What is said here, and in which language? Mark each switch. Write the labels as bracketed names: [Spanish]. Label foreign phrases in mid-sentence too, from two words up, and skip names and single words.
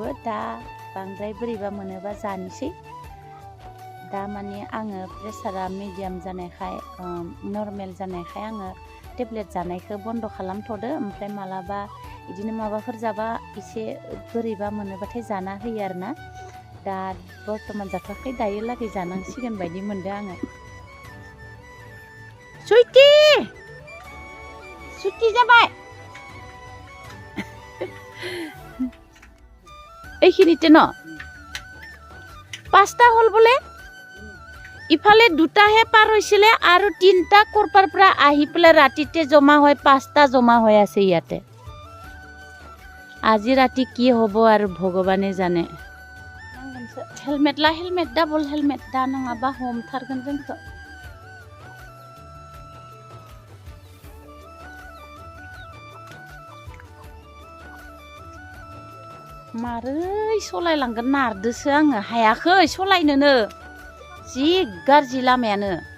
[Bodo] दा बांद्राय बोरैबा मोनोबा जानोसै। दा माने आङो प्रेसारा मिडियाम जानायखाय, नर्मेल जानायखाय आङो टेब्लेट जानायखौ बन्द' खालामथ'दो। ओमफ्राय मालाबा बिदिनो माबाफोर जाबा एसे बोरैबा मोनोबाथाय जाना होयो आरोना। दा बर्थमान जाथ'वाखै, दायो लागै जानांसिगोन बायदि मोनदों आङो। सुटि जाबाय [Assamese] এইখিনিতে ন 5টা হ'ল বোলে। ইফালে 2টাহে পাৰ হৈছিলে আৰু 3টা কৰপাৰ পৰা আহি পেলাই ৰাতিতে জমা হয়, 5টা জমা হৈ আছে ইয়াতে। আজি ৰাতি কি হ'ব আৰু ভগৱানে জানে। [Bodo] हेलमेट ला, हेलमेट, डाबल हेलमेट, दा नङाबा हमथारगोन जोंखौ। मारै सलायलांगोन नारदोसो आङो, हायाखै सलायनोनो, जि गाज्रि लामायानो।